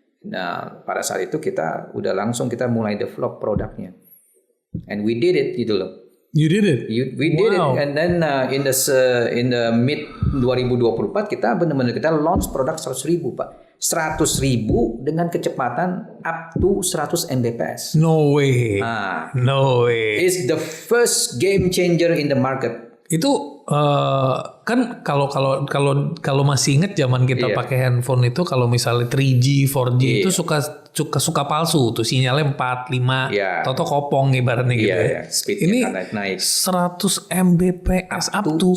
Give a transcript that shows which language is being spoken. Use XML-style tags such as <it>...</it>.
<id>Nah, pada saat itu kita mulai develop produknya,</id> <en>and we did it</en> <id>gitu loh.</id> <en>You did it. We did it, and then in the mid 2024</en> <id>kita benar-benar kita launch produk 100.000, Pak. 100.000 dengan kecepatan</id> <en>up to</en> <id>100 Mbps.</id> <en>No way. No way. It's the first game changer in the market.</en> <id>Itu kan kalau masih inget zaman kita pakai handphone itu, kalau misalnya 3G, 4G itu suka palsu tuh, sinyalnya 4, 5, toto kopong ibaratnya gitu ya. Ini naik 100 Mbps up to</id>